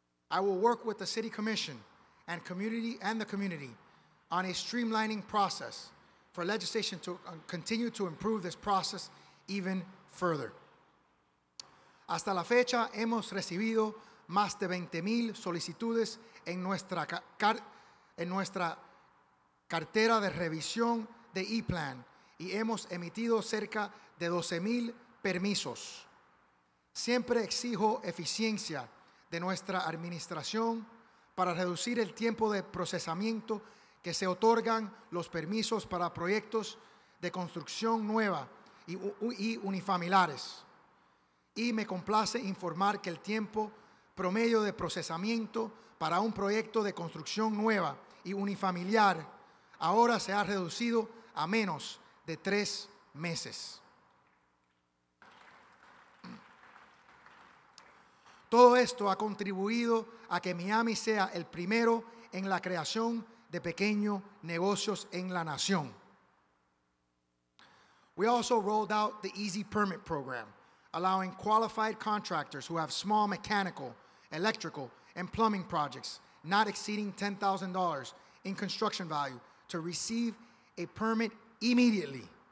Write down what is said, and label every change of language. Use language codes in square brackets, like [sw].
[en] I will work with the City Commission and the community on a streamlining process for legislation to continue to improve this process even further. [es] Hasta la fecha hemos recibido más de 20,000 solicitudes en nuestra cartera de revisión de E-Plan y hemos emitido cerca de 12,000 permisos. Siempre exijo eficiencia de nuestra administración para reducir el tiempo de procesamiento que se otorgan los permisos para proyectos de construcción nueva y unifamiliares. Y me complace informar que el tiempo promedio de procesamiento para un proyecto de construcción nueva y unifamiliar ahora se ha reducido a menos de 3 meses. Todo esto ha contribuido a que Miami sea el primero en la creación de pequeños negocios en la nación. [en] We also rolled out the Easy Permit program, allowing qualified contractors who have small mechanical, electrical, and plumbing projects not exceeding $10,000 in construction value to receive a permit immediately.